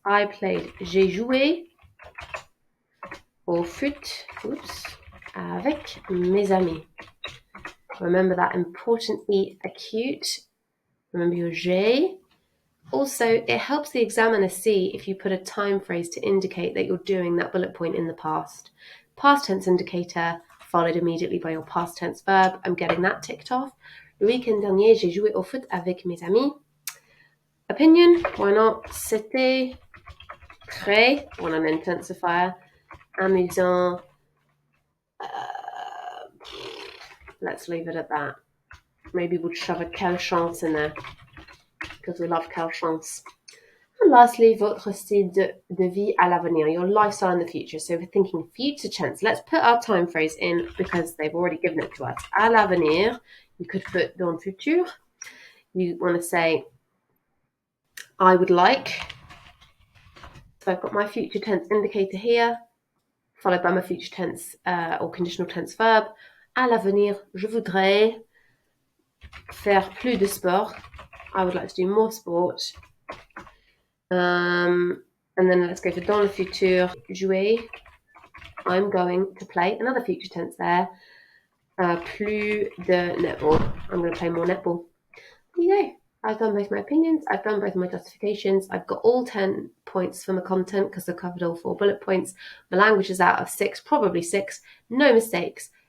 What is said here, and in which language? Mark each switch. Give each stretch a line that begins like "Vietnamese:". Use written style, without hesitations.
English: I played,
French: j'ai joué au foot, avec mes amis.
English: Remember that important E acute. Remember your J. Also, it helps the examiner see if you put a time phrase to indicate that you're doing that bullet point in the past. Past tense indicator followed immediately by your past tense verb. I'm getting that ticked off.
French: Le week-end dernier, j'ai joué au foot avec mes amis.
English: Opinion, why not?
French: C'était très,
English: on an intensifier,
French: amusant.
English: Let's leave it at that. Maybe we'll shove a
French: quelle chance
English: in there, because we love quelle chance. And lastly,
French: votre style de vie à l'avenir,
English: your lifestyle in the future. So we're thinking future tense. Let's put our time phrase in because they've already given it to us.
French: À l'avenir,
English: you could put
French: dans le futur.
English: You want to say, I would like. So I've got my future tense indicator here, followed by my future tense or conditional tense verb.
French: À l'avenir, je voudrais faire plus de sport.
English: I would like to do more sport. And then let's go for
French: dans le futur, jouer.
English: I'm going to play, another future tense there.
French: Plus de netball.
English: I'm going to play more netball. There you go. I've done both my opinions. I've done both my justifications. I've got all 10 points for my content because I've covered all 4 bullet points. My language is out of 6, probably 6. No mistakes.